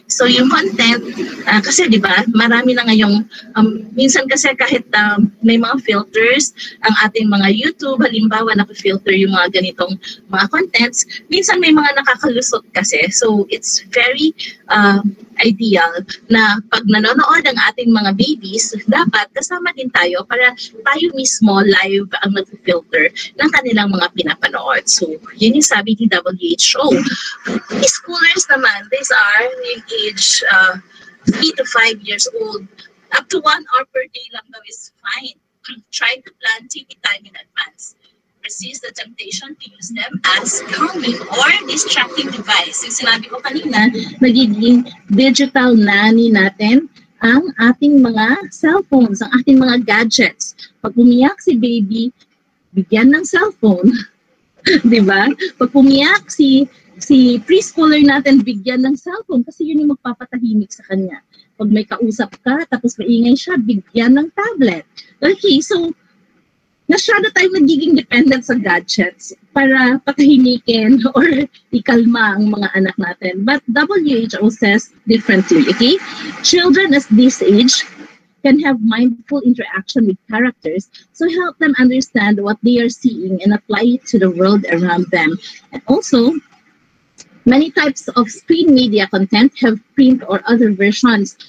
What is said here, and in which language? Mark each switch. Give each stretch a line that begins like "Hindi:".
Filipino: So, yung content, kasi di ba marami na ngayong, minsan kasi kahit may mga filters, ang ating mga YouTube, halimbawa nakafilter yung mga ganitong mga contents, minsan may mga nakakalusot kasi. So, it's very ideal na pag nanonood ang ating mga babies, dapat kasama din tayo para tayo mismo live ang nag-filter ng kanilang mga pinapanood. So, yun yung sabi ni WHO.
English: Schoolers naman, these are in age 3 to 5 years old. Up to 1 hour per day lang daw is fine. Try to plan TV time in advance. resist the temptation to use them as calming or distracting device.
Filipino: Yung sinabi ko kanina, nagiging digital nanny natin ang ating mga cellphones, ang ating mga gadgets. Pag umiyak si baby, bigyan ng cellphone. Di ba? Pag umiyak si preschooler natin, bigyan ng cellphone kasi yun yung magpapatahimik sa kanya. Pag may kausap ka, tapos maingay siya, bigyan ng tablet. Okay, so masyado tayong nagiging dependent sa gadgets para patahimikin or ikalma ang mga anak natin.
English: But WHO says differently, okay? Children at this age can have mindful interaction with characters, so help them understand what they are seeing and apply it to the world around them. And also, many types of screen media content have print or other versions.